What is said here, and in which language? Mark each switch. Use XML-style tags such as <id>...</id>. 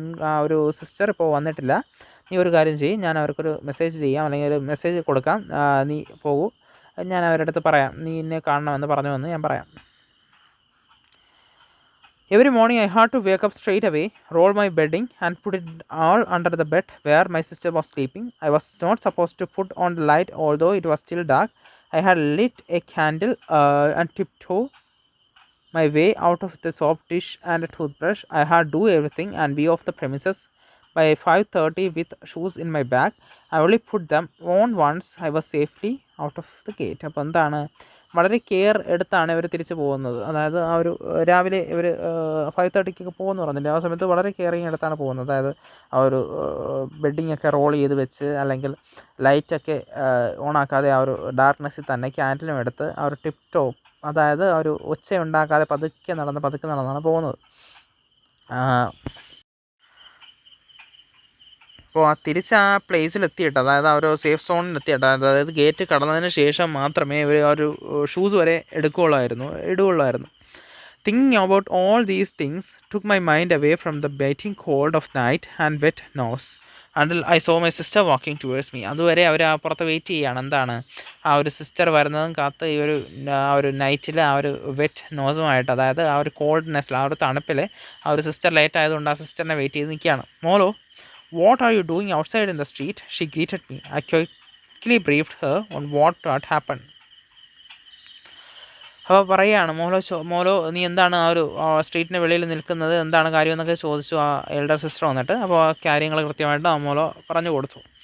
<ml>ആ ഒരു സിസ്റ്റർ ഇപ്പോൾ വന്നിട്ടില്ല, നീ ഒരു കാര്യം ചെയ്യും, ഞാൻ അവർക്കൊരു മെസ്സേജ് ചെയ്യാം, അല്ലെങ്കിൽ ഒരു മെസ്സേജ് കൊടുക്കാം, നീ പോകൂ, ഞാൻ അവരുടെ അടുത്ത് പറയാം, നീ എന്നെ കാണണമെന്ന് പറഞ്ഞുവെന്ന് ഞാൻ പറയാം.</ml> <en>Every morning I had to wake up straight away, roll my bedding and put it all under the bed where my sister was sleeping. I was not supposed to put on the light although it was still dark. I had lit a candle and tiptoed my way out of the soap dish and a toothbrush. I had to do everything and be off the premises by 5:30 with shoes in my bag. I only put them on once I was safely out of the gate.</en> <ml>അപ്പോൾ എന്താണ്, വളരെ care എടുത്താണ് ഇവർ തിരിച്ചു പോകുന്നത്. അതായത് ആ ഒരു രാവിലെ ഇവർ 5:30 പോകുമെന്ന് പറഞ്ഞില്ല, ആ സമയത്ത് വളരെ കെയറിങ് എടുത്താണ് പോകുന്നത്. അതായത് ആ ഒരു ബെഡിങ്ങൊക്കെ റോൾ ചെയ്ത് വെച്ച്, അല്ലെങ്കിൽ ലൈറ്റൊക്കെ ഓണാക്കാതെ ആ ഒരു ഡാർക്ക്നെസ്സിൽ തന്നെ ക്യാൻഡിലും എടുത്ത് ആ ഒരു ടിപ്പ് ടോപ്പ്, അതായത് ആ ഒരു ഒച്ച ഉണ്ടാക്കാതെ പതുക്കെ നടന്നാണ് പോകുന്നത്. അപ്പോൾ തിരിച്ച് ആ പ്ലേസിലെത്തിയിട്ട്, അതായത് ആ ഒരു സേഫ് സോണിലെത്തിയിട്ട്, അതായത് ഗേറ്റ് കടന്നതിന് ശേഷം മാത്രമേ ഇവർ ആ ഒരു ഷൂസ് വരെ ഇടുകയുള്ളായിരുന്നു.</ml> <en>Thinking about all these things took my mind away from the biting cold of night and wet nose until I saw my sister walking towards me.</en> <ml>അതുവരെ അവർ അപ്പുറത്ത് വെയിറ്റ് ചെയ്യുകയാണ്. എന്താണ് ആ ഒരു സിസ്റ്റർ വരുന്നതും കാത്ത് ഈ ഒരു ആ ഒരു നൈറ്റിൽ ആ ഒരു വെറ്റ് നോസുമായിട്ട്, അതായത് ആ ഒരു കോൾഡ്നെസ്സിൽ, ആ ഒരു തണുപ്പിൽ ആ ഒരു സിസ്റ്റർ ലേറ്റ് ആയതുകൊണ്ട് ആ സിസ്റ്ററിനെ വെയിറ്റ് ചെയ്ത് നിൽക്കുകയാണ്.</ml> <en>മോളോ, what are you doing outside in the street? She greeted me. I quickly briefed her on what had happened.</en> <ml>അപ്പോൾ പറയുകയാണ്, മോളോ നീ എന്താണ് ആ ഒരു സ്ട്രീറ്റിന് വെളിയിൽ നിൽക്കുന്നത്, എന്താണ് കാര്യം എന്നൊക്കെ ചോദിച്ചു ആ എൽഡർ സിസ്റ്റർ വന്നിട്ട്. അപ്പോൾ ആ കാര്യങ്ങൾ കൃത്യമായിട്ട് ആ മോളോ പറഞ്ഞു കൊടുത്തു.</ml>